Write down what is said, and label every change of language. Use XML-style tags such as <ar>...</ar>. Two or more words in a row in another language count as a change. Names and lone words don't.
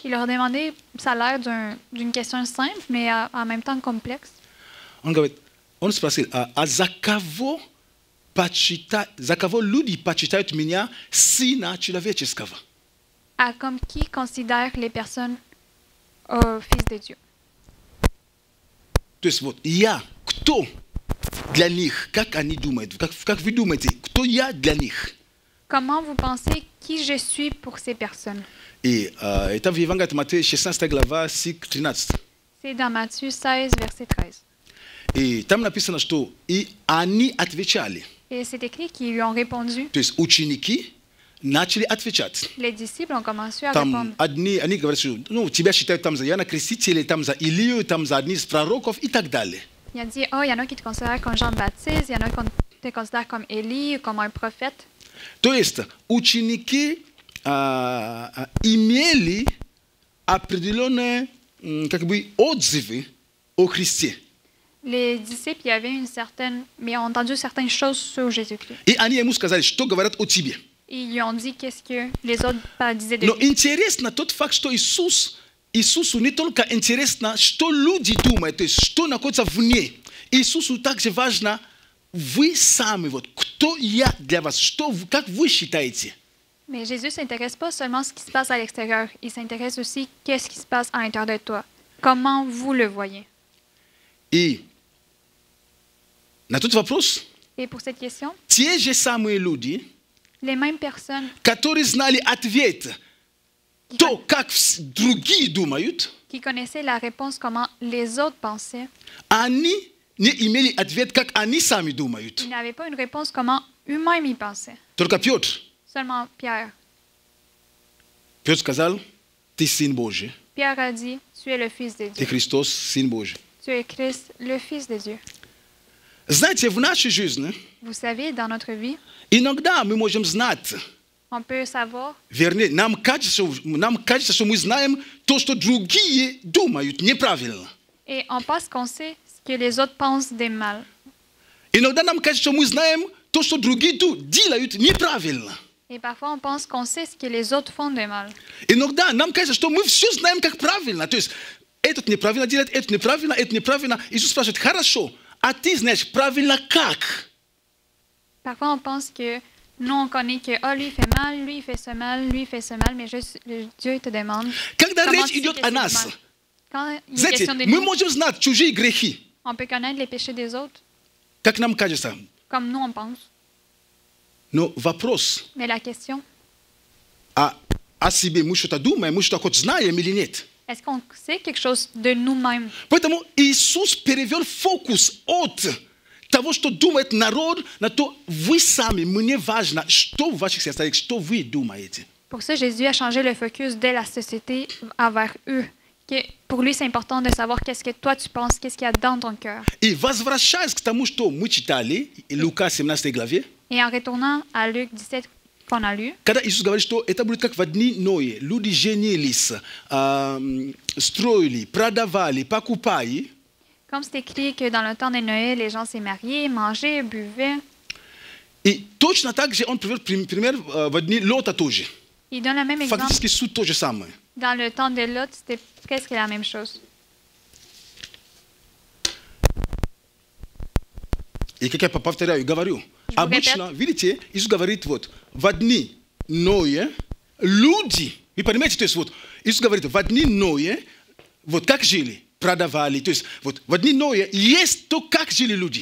<fr>Il leur a demandé, ça a l'air d'une question simple, mais en même temps complexe.</fr> <ru>Он говорит, он спросил, за кого люди почитают меня сына человеческого?</ru> <fr>À comme qui considère les personnes fils de Dieu.</fr> <ru>То есть вот я, кто для них, как они думают, как вы думаете, кто я для них?</ru> <fr>Comment vous pensez qui je suis pour ces personnes?</fr> <ru>И это в Евангелии от Матфея 16 глава, стих 13.</ru> <fr>C'est dans Matthieu 16, verset 13.</fr> <ru>И там написано, что и они отвечали.</ru> <fr>Et c'est écrit qu'ils lui ont répondu.</fr> <ru>То есть ученики начали отвечать.</ru> <fr>Les disciples ont commencé à répondre.</fr> <ru>Там одни, они говорят, что тебя считают там за Иоанна Крестителя, там за Илию, там за одни из пророков и так далее.</ru> <fr>Il a dit, oh, il y en a qui te considèrent comme Jean-Baptiste, il y en a qui te considèrent comme Élie, comme un prophète.</fr> <ru>То есть ученики имели определенные как бы отзывы о Христе.</ru> <fr>Les disciples, il y avait une certaine, mais ont entendu certaines choses sur Jésus-Christ.</fr> <ru>И они ему сказали, что говорят о тебе.</ru> <fr>Et ils lui ont dit qu'est-ce que les autres disaient de</fr> <ru>Но</ru> <fr>lui.</fr> <ru>интересно тот факт, что Иисусу не только интересно, что люди думают, то есть что находится вне. Иисусу также важно, вы сами, вот, кто я для вас, как вы считаете?</ru> <fr>Mais Jésus ne s'intéresse pas seulement à ce qui se passe à l'extérieur, il s'intéresse aussi qu'est-ce qui se passe à l'intérieur de toi. Comment vous le voyez?</fr> <ru>И на тот вопрос,</ru> <fr>Et pour cette question,</fr> <ru>те же самые люди,</ru> <fr>les mêmes personnes</fr> <ru>которые знали ответ, то, как другие думают,</ru> <fr>qui connaissaient la réponse comment les autres pensaient,</fr> <ru>они не имели ответ, как они сами думают.</ru> <fr>ils n'avaient pas une réponse comment eux-mêmes y pensaient.</fr> <ru>Только Петр.</ru> <fr>Seulement Pierre.</fr> <ru>Петр сказал, ты Сын Божий,</ru> <fr>Pierre a dit, tu es le Fils de</fr> <ru>ты</ru> <fr>Dieu.</fr> <ru>Христос, Сын Божий.</ru> <fr>Tu es Christ, le Fils de Dieu.</fr> <ru>Знаете, в нашей жизни</ru> <fr>Vous savez, dans notre vie,</fr> <ru>иногда мы можем знать,</ru> <fr>on peut savoir,</fr> <ru>вернее, нам кажется, что мы знаем то, что другие думают неправильно.</ru> <fr>et on pense qu'on sait ce que les autres pensent des mal.</fr> <ru>Иногда нам кажется, что мы знаем то, что другие делают неправильно.</ru> <fr>Et parfois, on pense qu'on sait ce que les autres font de mal.</fr> <ru>Иногда нам кажется, что мы все знаем, как правильно. То есть, этот неправильно делает, это неправильно, это неправильно. Иисус спрашивает, хорошо, а ты знаешь правильно как?</ru> <fr>Parfois, on pense que nous, on connaît que lui, il fait mal, lui, il fait ce mal, lui, il fait ce mal, mais juste, Dieu te demande.</fr> <ru>Когда</ru> <fr>comment</fr> <ru>речь</ru> <fr>tu sais</fr> <ru>идет</ru> <fr>que</fr> <ru>о</ru> <fr>c'est</fr> <ru>нас,</ru> <fr>mal. Quand il est</fr> <ru>знаете,</ru> <fr>question de</fr> <ru>мы</ru> <fr>nous,</fr> <ru>можем знать чужие грехи,</ru> <fr>on peut connaître les péchés des autres,</fr> <ru>как нам кажется.</ru> <fr>comme nous, on pense.</fr> <ru>Но вопрос,</ru> <fr>Mais la question,</fr> <ru>о себе мы что-то думаем, мы что-то хоть знаем или нет?</ru> <fr>est-ce qu'on sait quelque chose de nous-mêmes?</fr> <ru>Поэтому Иисус перевел фокус от того, что думает народ, на то, вы сами, мне важно, что в ваших сердцах, что вы думаете.</ru> <fr>Pour ça, Jésus a changé le focus de la société envers eux. pour lui, c'est important de savoir qu'est-ce que toi tu penses, qu'est-ce qu'il y a dans ton cœur.</fr> <ru>И возвращаясь к тому, что мы читали, Лука 17 главе,</ru> <fr>Et en retournant à Luc 17 qu'on a lu,</fr> <ru>когда Иисус говорит, что это будет как в дни Ноя, люди женились, строили, продавали, покупали,</ru> <fr>comme c'est écrit que dans le temps de Noël, les gens s'est mariés, mangeaient, buvaient,</fr> <ru>и точно так же он приводит пример в дни Лота тоже.</ru> <fr>il donne le même exemple.</fr> <ru>Фактически суть то же самое.</ru> <fr>Dans le temps de Lot, c'était presque la même chose.</fr> <ru>И как я повторяю, говорю, обычно, видите, Иисус говорит, вот, в дни Ноя люди, вы понимаете, то есть вот, Иисус говорит, в дни Ноя, вот как жили, продавали, то есть вот, в дни Ноя есть то, как жили люди.</ru>